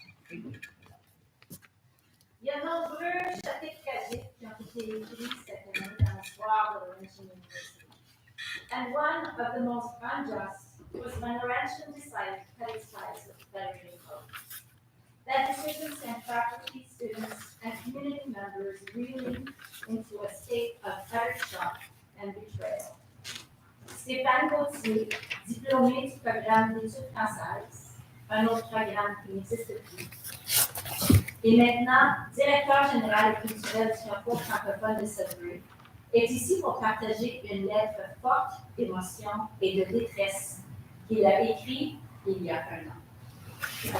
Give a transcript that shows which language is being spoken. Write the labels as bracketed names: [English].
[French] Il y a nombreux chapitres tragiques qui ont été écrits cette année dans l'histoire de Laurentian University. [English] And one of the most unjust was when Laurentian decided to cut its ties with the Federation Code. That decision sent faculty, students, and community members reeling into a state of utter shock and betrayal. [French] Stéphane Gauthier, diplômé du programme d'études françaises, un autre programme qui n'existe plus, et maintenant directeur général et culturel du campus francophone de Sudbury, est ici pour partager une lettre forte d'émotion et de détresse qu'il a écrite il y a un an.